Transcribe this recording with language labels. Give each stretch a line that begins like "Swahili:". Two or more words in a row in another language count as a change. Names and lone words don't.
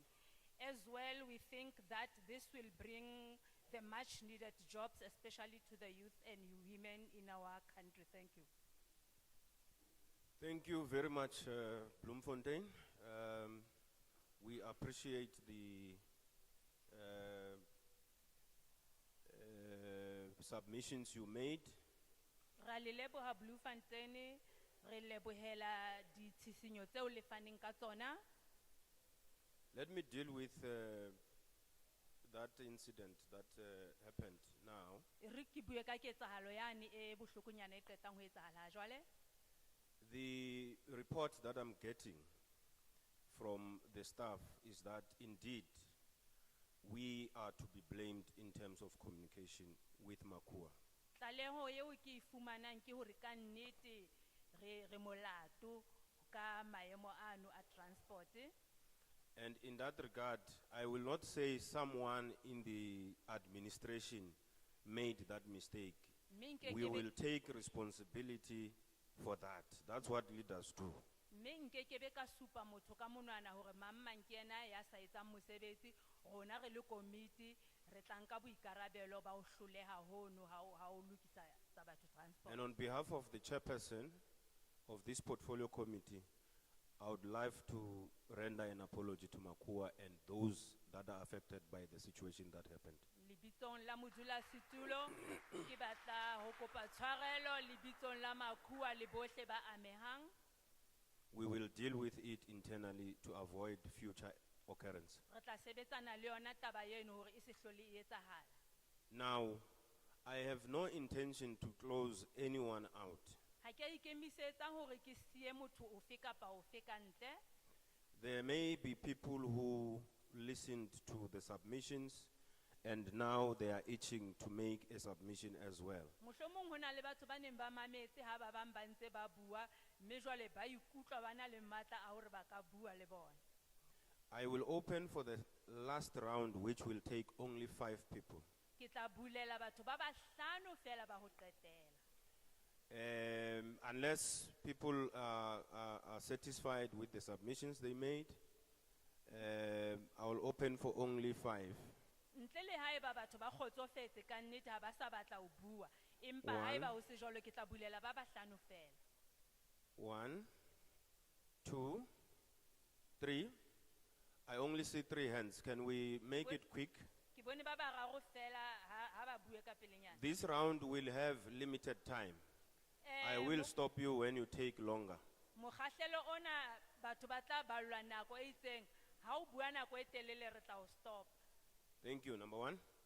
English: As well, we think that this will bring the much needed jobs, especially to the youth and women in our country. Thank you. Thank you very much, Bloemfontein. We appreciate the submissions you made.
Southern Sotho: Ra le leboha Bloemfontein, re lebohela ditshisinyo tseo le faneng ka tsona.
English: Let me deal with that incident that happened now.
Southern Sotho: Re ke bue ka ketsahalo yane e bohlokonyana e qetang ho etsahala jwale.
English: The report that I'm getting from the staff is that indeed we are to be blamed in terms of communication with Makua.
Southern Sotho: Tlaleho eo ke e fumanang ke hore ka nnete re molato ka maemo ano a transport.
English: And in that regard, I will not say someone in the administration made that mistake. We will take responsibility for that. That's what leaders do.
Southern Sotho: Nkekebe ka supa motho ka monwana hore mamang ke ena ya sa etsang mosebetsi rona re le committee re tlanka boikarabelo ba ho hloleha hono ha o lokisa tsa batho transport.
English: And on behalf of the chairperson of this portfolio committee, I would like to render an apology to Makua and those that are affected by the situation that happened.
Southern Sotho: Libitsong la modulasetulo ke batla ho kopa tshwarelo libitsong la Makua le bohle ba amehang.
English: We will deal with it internally to avoid future occurrence.
Southern Sotho: Re tla sebetsana le yona taba eno hore e se hlole e etsahala.
English: Now, I have no intention to close anyone out.
Southern Sotho: Ha ke ikemisetsa hore ke siye motho ofe kapa ofe ka ntle.
English: There may be people who listened to the submissions and now they are itching to make a submission as well.
Southern Sotho: Mohlomong hona le batho ba neng ba mametse ha ba bang ba ntse ba bua mme jwale ba ikutlwa ba na le matla a hore ba ka bua le bona.
English: I will open for the last round, which will take only 5 people.
Southern Sotho: Ke tla bulela batho ba bahlano fela ba ho qetela.
English: Unless people are satisfied with the submissions they made, I will open for only 5.
Southern Sotho: Ntle le haeba batho ba kgotsofetse ka nnete ha ba sa batla ho bua empa
English: One.
Southern Sotho: haeba ho se jwalo ke tla bulela ba bahlano fela.
English: 1, 2, 3. I only see 3 hands. Can we make it quick?
Southern Sotho: Ke bone ba bararo fela ha ba bue ka pelenyana.
English: This round will have limited time. I will stop you when you take longer.
Southern Sotho: Mokgahlelo ona batho ba tla ballwa nako e itseng ha o bua nako e telele re tla o stop.
English: Thank you. Number 1.